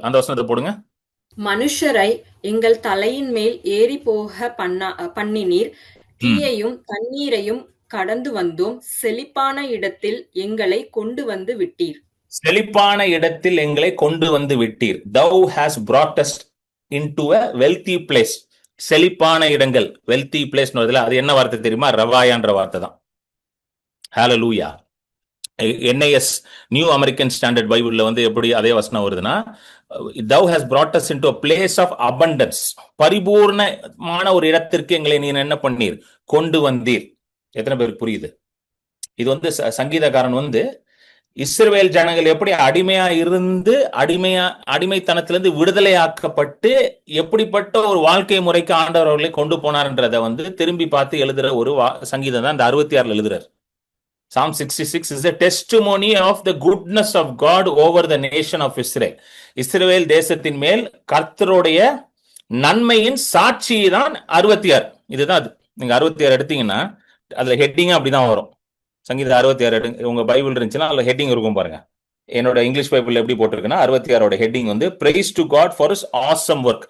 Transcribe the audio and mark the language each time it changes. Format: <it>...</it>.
<ta>அந்த வசனத்தை போடுங்க. மனுஷரை எங்கள் தலையின் மேல் ஏறி போக பண்ணினீர், தீயையும் தண்ணீரையும் கடந்து வந்தோம், செழிப்பான இடத்தில் எங்களை கொண்டு வந்து விட்டீர். செழிப்பான இடத்தில் எங்களை கொண்டு வந்து விட்டீர்.</ta> <en>Thou has brought us into a wealthy place.</en> <ta>செழிப்பான இடங்கள்,</ta> <en>Wealthy place.</en> <ta>அது என்ன வார்த்தை தெரியுமா? ரவாயான்ற வார்த்தை தான். ஹல்லேலூயா. NIS நியூ அமெரிக்கன் ஸ்டாண்டர்ட் பைபிள்ல வந்து எப்படி அதே வசனம் வருதுன்னா,</ta> <en>thou has brought us into a place of abundance.</en> <ta>பரிபூர்ணமான ஒரு இடத்திற்கு எங்களை நீ என்ன பண்ணீர், கொண்டு வந்தீர். எத்தனை பேருக்கு புரியுது? இது வந்து சங்கீதக்காரன் வந்து இஸ்ரவேல் ஜனங்கள் எப்படி அடிமையா இருந்து அடிமைத்தனத்திலிருந்து விடுதலை ஆக்கப்பட்டு எப்படிப்பட்ட ஒரு வாழ்க்கை முறைக்கு ஆண்டவர் அவர்களை கொண்டு போனார்ன்றதை வந்து திரும்பி பார்த்து எழுதுற ஒரு சங்கீதம் தான் இந்த 66 எழுதுறார்.</ta> <en>Psalm 66 is a testimony of the goodness of God over the nation of Israel.</en> <ta>இஸ்ரவேல் தேசத்தின் மேல் கர்த்தருடைய நன்மையின் சாட்சி தான் 66. இதுதான் அது. நீங்க 66 எடுத்தீங்கன்னா அதுல ஹெட்டிங் அப்படிதான் வரும். சங்கீதம் 66 உங்க பைபிள் இருந்துச்சுன்னா அதுல ஹெட்டிங் இருக்கும் பாருங்க. என்னோட இங்கிலீஷ் பைபிள் எப்படி போட்டிருக்குன்னா 66ஓட ஹெட்டிங் வந்து</ta> <en>Praise to God for his awesome work.</en>